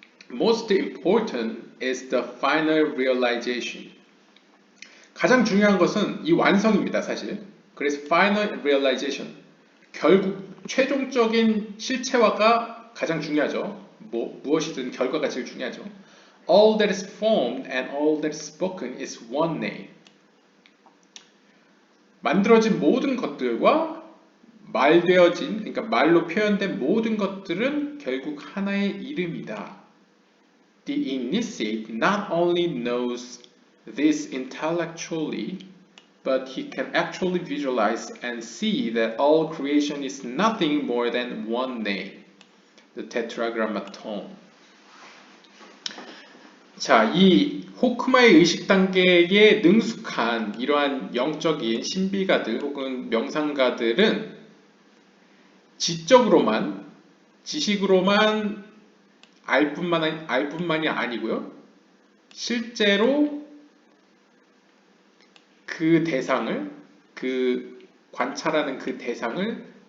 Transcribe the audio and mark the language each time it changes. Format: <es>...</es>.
<en>Most important is the final realization.</en> <ko>가장 중요한 것은 이 완성입니다, 사실. 그래서 final realization, 결국 최종적인 실체화가 가장 중요하죠. 무엇이든 결과가 제일 중요하죠.</ko> <en>All that is formed and all that is spoken is one name.</en> <ko>만들어진 모든 것들과 말되어진, 그러니까 말로 표현된 모든 것들은 결국 하나의 이름이다.</ko> <en>The initiate not only knows this intellectually, but he can actually visualize and see that all creation is nothing more than one name, the tetragrammaton.</en> <ko>자, 이 호크마의 의식 단계에 능숙한 이러한 영적인 신비가들 혹은 명상가들은 지적으로만, 지식으로만 알 뿐만이 아니고요, 실제로 그 대상을, 그 관찰하는 그 대상을</ko>